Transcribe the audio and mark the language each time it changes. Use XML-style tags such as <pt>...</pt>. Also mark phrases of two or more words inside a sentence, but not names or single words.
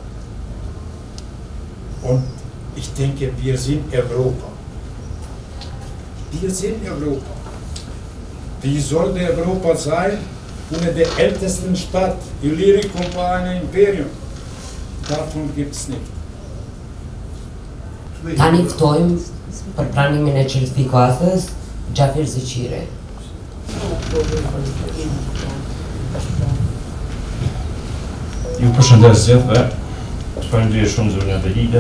<de>Und ich denke, wir sind Europa. Wir sind Europa. Wie sollte Europa sein ohne die ältesten Stadt, Illyricum war ein Imperium. Davon gibt es nicht.</de> <sq>Tani ftojmë për pranimin e certifikatës Gjafir Zëqire. Ju përshëndes gjithëve, të falenderoj shumë zonja Vehide.</sq>